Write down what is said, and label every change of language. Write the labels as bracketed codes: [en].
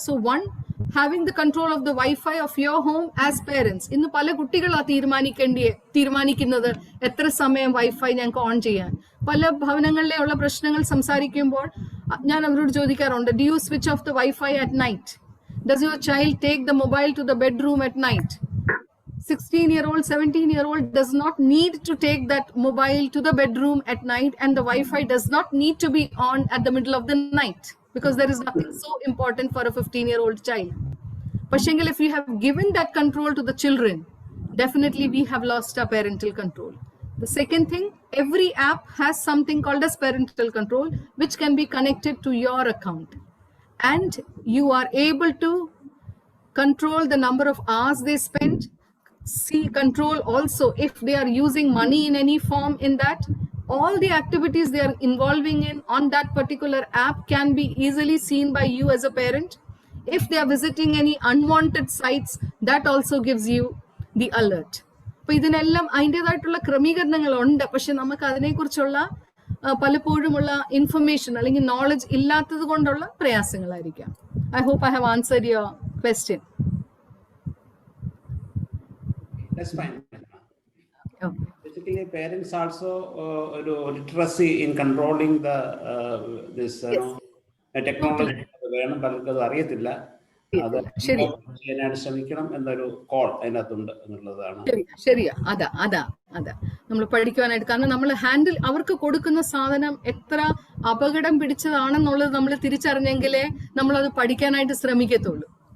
[en] So having the control of the wifi of your home as parents. [ml] ഇന്ന് പല കുട്ടികളാ തീരുമാനിക്കുന്നത് എത്ര സമയം വൈഫൈ ഞങ്ങൾക്ക് ഓൺ ചെയ്യാൻ. പല ഭവനങ്ങളിലെ ഉള്ള പ്രശ്നങ്ങൾ സംസാരിക്കുമ്പോൾ ഞാൻ അവരോട് ചോദിക്കാറുണ്ട്, [en] Do you switch off the wifi at night? Does your child take the mobile to the bedroom at night? 16-year-old, 17-year-old does not need to take that mobile to the bedroom at night, and the Wi-Fi does not need to be on at the middle of the night, because there is nothing so important for a 15-year-old child. But if you have given that control to the children, definitely we have lost our parental control. The second thing, every app has something called as parental control, which can be connected to your account, and you are able to control the number of hours they spend. Control also if they are using money in any form in that. All the activities they are involving in on that particular app can be easily seen by you as a parent. If they are visiting any unwanted sites, that also gives you the alert. [ml] അപ്പോൾ ഇതിനെല്ലാം അതിൻ്റെതായിട്ടുള്ള ക്രമീകരണങ്ങളുണ്ട്. പക്ഷെ നമുക്ക് അതിനെക്കുറിച്ചുള്ള പലപ്പോഴുമുള്ള information അല്ലെങ്കിൽ knowledge ഇല്ലാത്തത് കൊണ്ടുള്ള പ്രയാസങ്ങളായിരിക്കാം. [en] I hope I have answered your question. That's fine. Okay. Basically, parents also literacy in controlling the this technology. [ml] വേണം പലർക്കത് അറിയത്തില്ല. അത് ചെയ്യാനായിട്ട് ശ്രമിക്കണം എന്നൊരു കോൾ അതിനകത്തുണ്ട് എന്നുള്ളതാണ്. ശരിയാ, അതാ നമ്മൾ പഠിക്കുവാനായിട്ട്. കാരണം നമ്മൾ അവർക്ക് കൊടുക്കുന്ന സാധനം എത്ര അപകടം പിടിച്ചതാണെന്നുള്ളത് നമ്മൾ തിരിച്ചറിഞ്ഞെങ്കിലേ നമ്മളത് പഠിക്കാനായിട്ട് ശ്രമിക്കത്തുള്ളൂ.